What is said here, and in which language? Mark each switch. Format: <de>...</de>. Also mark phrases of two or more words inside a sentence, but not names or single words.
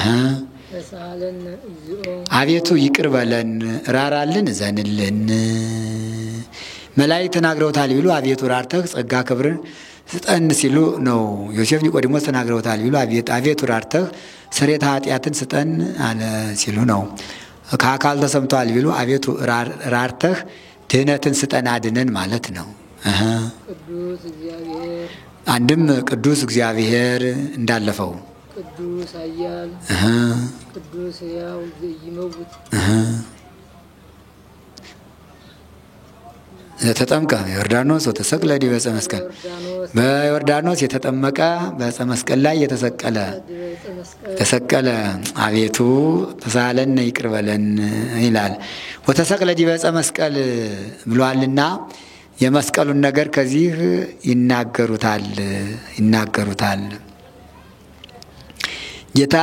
<am>አቤቱ ይቅር በለን ራራልን እዘንልን። መላእክት ተናግረውታል ቢሉ አቤቱ ራርተህ ጸጋ ክብርን ስጠን ሲሉ ነው። ዮሴፍ ኒቆዲሞስ ተናግረውታል ቢሉ አቤቱ ራርተህ ስርየተ ኃጢአትን ስጠን አለ ሲሉ ነው። ከአካል ተሰምቷል ቢሉ አቤቱ ራርተህ ድህነትን ስጠን አድነን ማለት ነው። አንድም ቅዱስ እግዚአብሔር እንዳለፈው</am> <gez>ቅዱስ ኃያል ቅዱስ ሕያው ዘይመውት ተጠምቀ ዮርዳኖስ ወተሰቅለ ዲበ ዕፀ መስቀል</gez> <am>በዮርዳኖስ የተጠመቀ በዕፀ መስቀል ላይ የተሰቀለ ተሰቀለ አቤቱ ተሳለነ ይቅር በለን ይላል።</am> <gez>ወተሰቅለ ዲበ ዕፀ መስቀል</gez> <am>ብሏልና የመስቀሉን ነገር ከዚህ ይናገሩታል። ጌታ</am>